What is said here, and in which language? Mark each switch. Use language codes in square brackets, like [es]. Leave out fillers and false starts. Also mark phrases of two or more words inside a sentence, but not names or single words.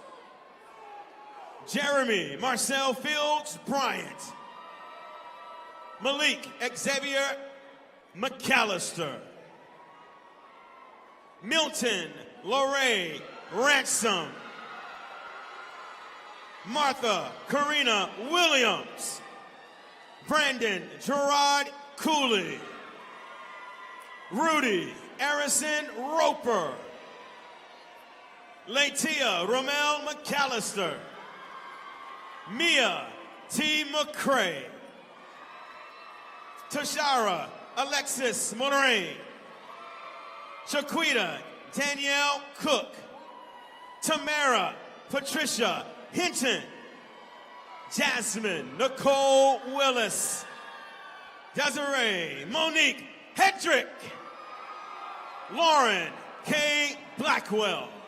[en] Jeremy Marcel Fields Bryant. Malik Xavier McAllister. Milton Lorraine Ransom. Martha Karina Williams. Brandon Gerard Cooley. Rudy Harrison Roper. Latia Romel McAllister. Mia T. McCray. Tashara Alexis Moraine. Shaquita Danielle Cook. Tamara Patricia Hinton. Jasmine Nicole Willis. Desiree Monique Hedrick. Lauren K. Blackwell.